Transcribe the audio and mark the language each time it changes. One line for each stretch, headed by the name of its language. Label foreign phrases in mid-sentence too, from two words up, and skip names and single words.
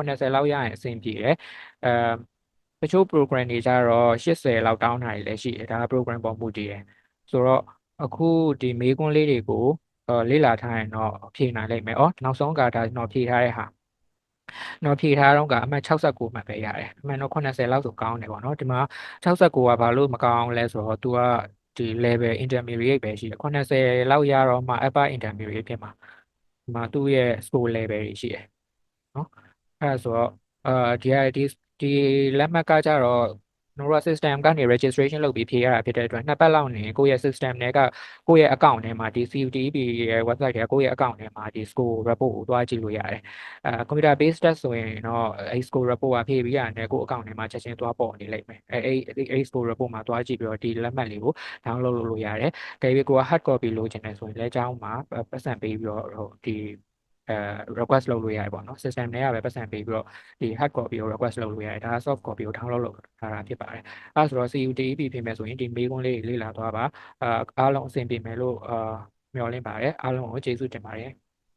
Burmese: 80 လောက်ရရင်အဆင်ပြေတယ်တချို့ program တွေကျတော့80လောက်တောင်းတာတွေလည်းရှိတယ်ဒါက program ပေါ်မူတည်တယ်ဆိုတော့အခုဒီမေးခွန်းလေးတွေကိုလေ့လာထားရင်တော့ဖြေနိုင်လိမ့်မယ်နောက်ဆုံးကဒါကျွန်တော်ဖြေထားတဲ့ဟာတော့ဖြေထားတော့ကအမှတ်69မှတ်ပဲရတယ်အမှန်တော့80လောက် ဆိုကောင်းတယ်ပေါ့နော်ဒီမှာ69ကဘာလို့မကောင်းလဲဆိုတော့ तू ကဒီ
English: level intermediate
Burmese: ပဲရှိတယ်80လောက်ရတော့မှ
English: upper intermediate
Burmese: ဖြစ်မှာဒီမှာသူ့ရဲ့
English: score level
Burmese: တွေရှိတယ်နော်အဲ့ဒါဆိုတော့ဒီ လက်မှတ်ကကြတော့ကျွန်တော်တို့ system ကနေ registration လုပ်ပြီးဖြေရတာဖြစ်တဲ့အတွက်နှစ်ပတ်လောက်နေကိုယ့်ရဲ့ system တွေကကိုယ့်ရဲ့ account ထဲမှာဒီ CUTEP ရဲ့ website တွေကကိုယ့်ရဲ့ account ထဲမှာဒီ
English: score report
Burmese: ကိုတွားကြည့်လို့ရတယ်
English: computer based test
Burmese: ဆိုရင်တော့အဲ့
English: score report
Burmese: ကဖြည့်ပြီးရတယ်ကိုယ့် account ထဲမှာချက်ချင်းတွားပေါ်နေလိမ့်မယ်အဲ့
English: score report
Burmese: မှာတွားကြည့်ပြီးတော့ဒီလက်မှတ်လေးကို download လုပ်လို့ရတယ်ဒါပေမဲ့ကိုက
English: hard copy
Burmese: လိုချင်တယ်ဆိုရင်လည်းအကြောင်းမှာပတ်စံပေးပြီးတော့ဒီ request လုပ်လို့ရတယ်ပေါ့နော် system တွေကပဲပတ်စံပေးပြီးတော့ဒီ
English: hard copy
Burmese: ကို request လုပ်လို့ရတယ်ဒါက
English: soft copy
Burmese: ကို download လုပ်ထားတာဖြစ်ပါတယ်အဲဆိုတော့ CUTEP ပြင်မယ်ဆိုရင်ဒီမေးခွန်းလေးတွေလေ့လာသွားပါအားလုံးအဆင်ပြေမယ်လို့မျှော်လင့်ပါတယ်အားလုံးကိုကျေးဇူးတင်ပါတယ်